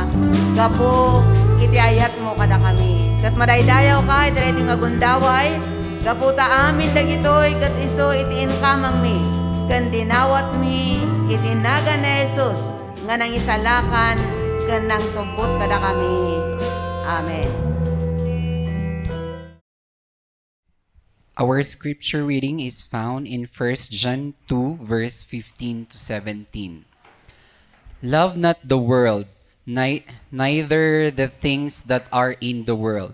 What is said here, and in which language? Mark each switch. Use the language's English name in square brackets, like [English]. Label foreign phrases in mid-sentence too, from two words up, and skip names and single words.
[Iloko] Gapo iti ayat mo kada kami. Ket madaydayaw ka iti daytoy nga gundaway, gapo ta amin dagitoy ket iso iti inkamang mi. Ken dinawat mi iti naga ni Jesus nga nangisalakan ken nang sumpot kada kami. Amen. [English] Our scripture reading is found in 1 John 2, verse 15 to 17. Love not the world, neither the things that are in the world.